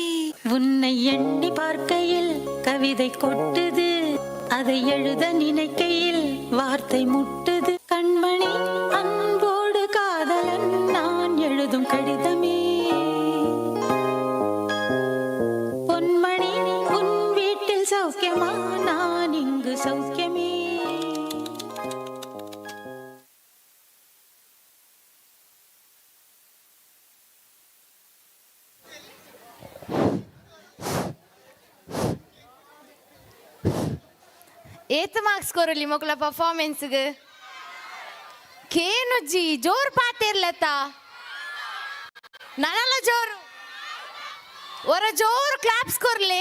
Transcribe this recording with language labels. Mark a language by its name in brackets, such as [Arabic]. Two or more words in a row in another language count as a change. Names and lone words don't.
[Tamil] உன்னை எண்ணி பார்க்கையில் கவிதை கொட்டுது, அதை எழுத நினைக்கையில் வார்த்தை முட்டுது. கண்மணி அன்போடு காதலன் நான் எழுதும் கடிதமே, பொன்மணி உன் வீட்டில் சௌக்கியமா, நான் இங்கு சௌக்கியமே. [Tulu] ಏತ್ ಮಾರ್ಕ್ಸ್ ಕೊರಲಿ ಮಕ್ಕಳ ಪರ್ಫಾರ್ಮೆನ್ಸ್ಗೆ ಕೇನುಜ್ಜಿ ಜೋರು ಪಾತಿರ್ಲತ್ತ ನನಲ್ಲ ಜೋರು ಒರ ಜೋರು ಕ್ಲಾಪ್ಸ್ ಕೊರ್ಲಿ.